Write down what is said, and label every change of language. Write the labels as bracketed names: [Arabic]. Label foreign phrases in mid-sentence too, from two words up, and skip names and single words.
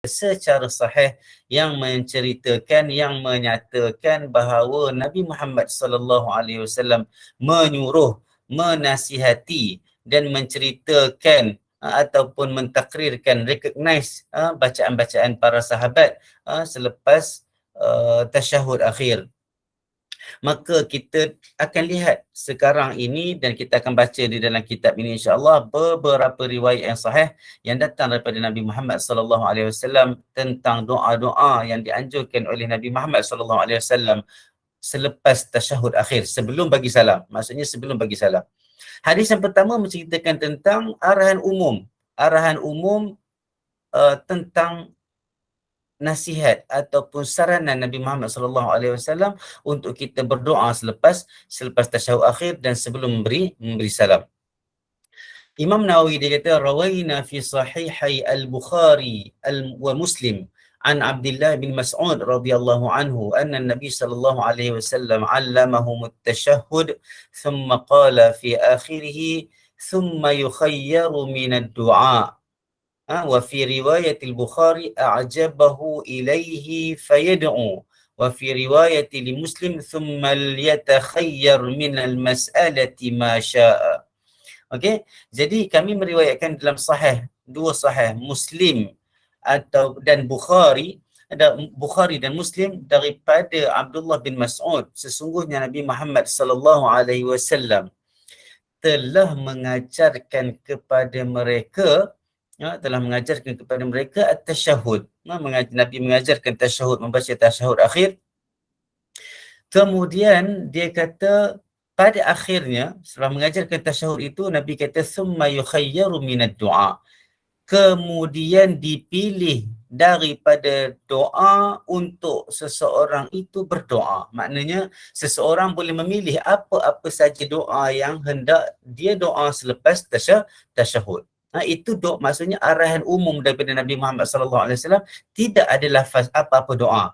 [Malay] secara sahih yang menceritakan, yang menyatakan bahawa Nabi Muhammad [Arabic] صلى الله عليه وسلم [Malay] menyuruh, menasihati dan menceritakan ataupun mentakrirkan, recognize bacaan-bacaan para sahabat selepas tasyahud akhir. Maka kita akan lihat sekarang ini dan kita akan baca di dalam kitab ini [Arabic] إن شاء الله [Malay] beberapa riwayat yang sahih yang datang daripada Nabi Muhammad [Arabic] صلى الله عليه وسلم [Malay] tentang doa-doa yang dianjurkan oleh Nabi Muhammad [Arabic] صلى الله عليه وسلم [Malay] selepas tasyahud akhir, sebelum bagi salam. Maksudnya sebelum bagi salam. Hadis yang pertama menceritakan tentang arahan umum. Arahan umum tentang nasihat ataupun saranan Nabi Muhammad [Arabic] صلى الله عليه وسلم [Malay] untuk kita berdoa selepas tasyahud akhir dan sebelum memberi salam. Imam Nawawi dia kata [Arabic] روينا في صحيحي البخاري و مسلم عن عبد الله بن مسعود رضي الله عنه أن النبي صلى الله عليه وسلم علمهم التشهد ثم قال في آخره ثم يخير من الدعاء. وفي رواية البخاري أعجبه إليه فيدعو وفي رواية لمسلم ثم ليتخير من المسألة ما شاء. [Malay] Okey, jadi kami meriwayatkan dalam sahih, dua sahih Muslim dan Bukhari, ada Bukhari dan Muslim daripada Abdullah bin Mas'ud, sesungguhnya Nabi Muhammad [Arabic] صلى الله عليه وسلم [Malay] telah mengajarkan kepada mereka at-tasyahud. Nabi mengajarkan tasyahud, membaca tasyahud akhir. Kemudian dia kata pada akhirnya setelah mengajarkan tasyahud itu, Nabi kata [Arabic] ثم يخير من الدعاء. [Malay] Kemudian dipilih daripada doa untuk seseorang itu berdoa. Maknanya seseorang boleh memilih apa-apa saja doa yang hendak dia doa selepas tasyahud. Itu doa, maksudnya arahan umum daripada Nabi Muhammad [Arabic] صلى الله عليه وسلم, [Malay] tidak ada lafaz apa-apa doa.